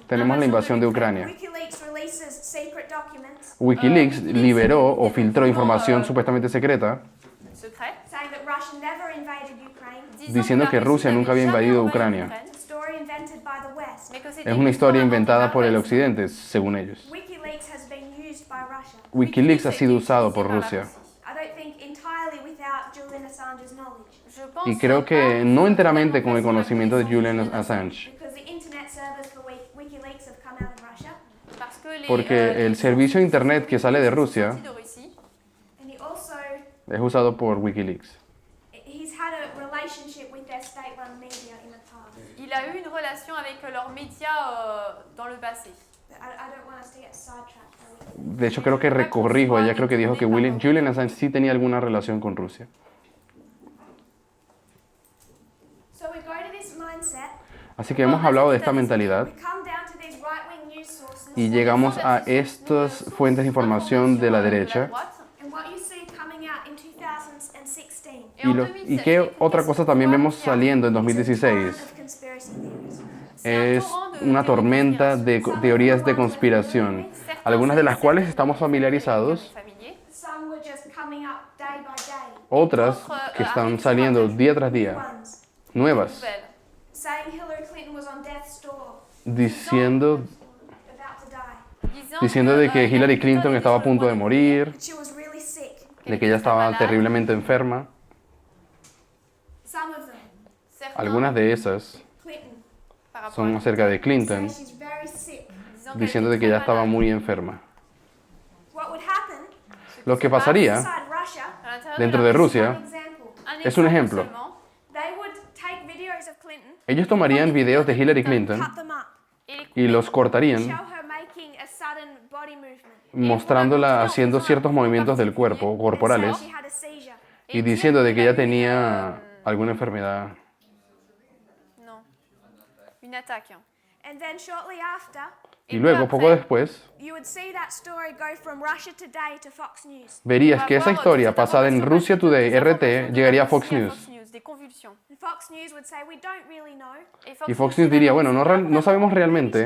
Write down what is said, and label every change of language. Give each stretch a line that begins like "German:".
Spanish: tenemos la invasión de Ucrania.
English: WikiLeaks releases secret documents
Spanish: Wikileaks liberó o filtró información supuestamente secreta
English: Secret. saying that Russia never invaded Ukraine.
Spanish: diciendo que Rusia nunca había invadido Ucrania.
English: It's a story invented by the West.
Spanish: Es una historia inventada por el occidente, según ellos.
English: WikiLeaks has been used by Russia.
Spanish: Wikileaks ha sido usado por Rusia.
English: I don't think entirely without Julian Assange's knowledge,
French: Je pense
Spanish: Y creo que no enteramente con el conocimiento de Julian Assange,
English: because the internet servers for WikiLeaks have come out of Russia,
French: parce que les,
Spanish: porque el servicio de internet que sale de Rusia
French: de Russie,
English: and he also
Spanish: es usado por Wikileaks.
English: he's had a relationship with their state-run media in the past.
French: il a eu une relation avec leurs médias dans le passé.
English: But I don't want us to get sidetracked.
Spanish: De hecho, creo que recorrijo, ella creo que dijo que Julian Assange sí tenía alguna relación con Rusia.
English: So we go to this mindset.
Spanish: Así que hemos hablado de esta mentalidad
English: We come down to these right-wing news sources,
Spanish: y llegamos a estas fuentes de información de la derecha.
English: and what you see coming out in 2016
Spanish: Y qué otra cosa también vemos saliendo en 2016
English: of conspiracy theories.
Spanish: es una tormenta de teorías de conspiración, algunas de las cuales estamos familiarizados,
English: Some were just coming up day by day.
Spanish: otras que están saliendo día tras día,
English: Ones
Spanish: nuevas,
English: saying Hillary Clinton was on death's door,
Spanish: diciendo,
English: about to die,
Spanish: diciendo de que Hillary Clinton estaba a punto de morir,
English: that she was really sick.
Spanish: de que ella estaba terriblemente enferma.
English: Some of them,
Spanish: Algunas de esas
English: Clinton,
Spanish: son acerca de
English: say
Spanish: Clinton,
English: she's very sick.
Spanish: diciendo de que ella estaba muy enferma.
English: What would happen
Spanish: Lo que pasaría
English: inside Russia?
Spanish: dentro de Rusia
English: One example.
Spanish: es un ejemplo.
English: They would take videos of Clinton,
Spanish: Ellos tomarían videos de Hillary Clinton
English: cut them up,
Spanish: y los
English: show
Spanish: cortarían
English: her making a sudden body movement,
Spanish: mostrándola haciendo ciertos movimientos del cuerpo, corporales,
English: she had a seizure.
Spanish: y diciendo de que ella tenía alguna enfermedad.
French: Non. Une attaque.
English: And then shortly after,
Spanish: Y luego, poco después,
English: you would see that story go from Russia Today to Fox News.
Spanish: verías que esa historia pasada en Russia Today, RT, llegaría a Fox News.
French: Des convulsions.
English: And Fox News would say, we don't really know.
Spanish: Y Fox News diría, bueno, no sabemos realmente,